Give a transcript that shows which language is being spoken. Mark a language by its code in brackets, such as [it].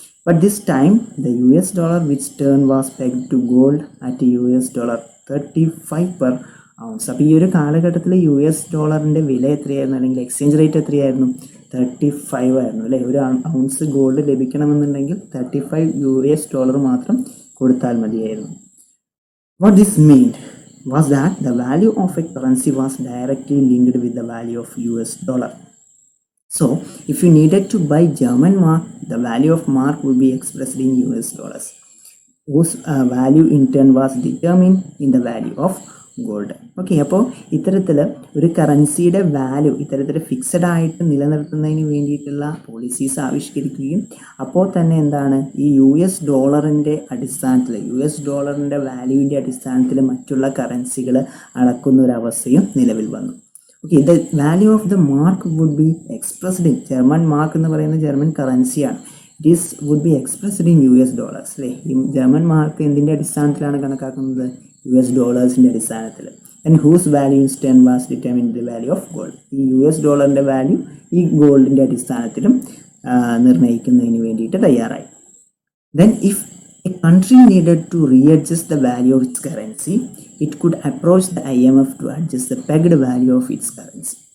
[en] But this time the US dollar, which turn was pegged to gold at US dollar 35 per ounce. [ml] അപ്പോൾ ഈ ഒരു കാലഘട്ടത്തിൽ US ഡോളറിൻ്റെ വില എത്രയായിരുന്നു അല്ലെങ്കിൽ എക്സ്ചേഞ്ച് റേറ്റ് എത്രയായിരുന്നു? 35 ആയിരുന്നു അല്ലേ. ഒരു ഔൺസ് ഗോൾഡ് ലഭിക്കണമെന്നുണ്ടെങ്കിൽ 35 US ഡോളർ മാത്രം കൊടുത്താൽ മതിയായിരുന്നു. [en] What this meant was that the value of a currency was directly linked with the value of US dollar. So, if you needed to buy German mark, the value of mark would be expressed in US dollars, whose value in turn was determined in the value of gold. [ml] Okay, അപ്പോൾ ഇത്തരത്തിൽ ഒരു കറൻസിയുടെ value ഇത്തരത്തിൽ fixed ആയിട്ട് നിലനിർത്തുന്നതിന് വേണ്ടിയിട്ടുള്ള policies ആവിഷ്കരിക്കുകയും അപ്പോൾ തന്നെ എന്താണ് ഈ US ഡോളറിൻ്റെ അടിസ്ഥാനത്തിൽ US ഡോളറിൻ്റെ വാല്യൂവിൻ്റെ അടിസ്ഥാനത്തിൽ മറ്റുള്ള കറൻസികൾ അളക്കുന്ന ഒരു അവസ്ഥയും നിലവിൽ വന്നു. [en] okay, the value of the mark would be expressed in German mark [ml] എന്ന് പറയുന്ന German കറൻസിയാണ്. [en] this would be expressed in US dollars [ml] അല്ലേ. ഈ ജർമ്മൻ മാർക്ക് എന്തിൻ്റെ അടിസ്ഥാനത്തിലാണ് കണക്കാക്കുന്നത്? US ഡോളേഴ്സിൻ്റെ അടിസ്ഥാനത്തിൽ. [en] And whose value in turn was determine the value of gold. [ml] ഈ US ഡോളറിൻ്റെ value ഈ ഗോൾഡിൻ്റെ അടിസ്ഥാനത്തിലും നിർണ്ണയിക്കുന്നതിന് വേണ്ടിയിട്ട് തയ്യാറായി. [en] Then if a country needed to readjust the value of its currency, it could approach the IMF to adjust the pegged value of its currency.